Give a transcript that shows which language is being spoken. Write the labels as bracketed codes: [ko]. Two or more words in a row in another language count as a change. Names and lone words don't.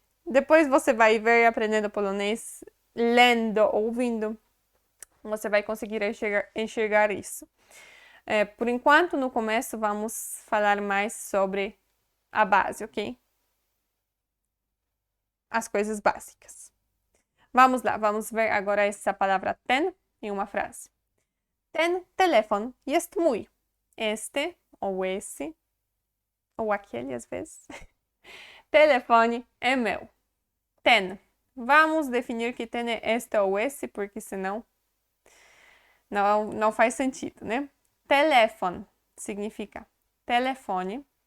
[pt] Depois você vai ver aprendendo polonês, lendo, ouvindo, você vai conseguir enxergar isso. Por enquanto, no começo, vamos falar mais sobre a base, ok? As coisas básicas. Vamos lá, vamos ver agora essa palavra ten em uma frase. [pl] Ten telefon jest mój. [pt] Este, ou esse, ou aquele às vezes. Telefone é meu. Ten. Vamos definir que ten é este ou esse, porque senão não faz sentido, né? Telefone significa telefone.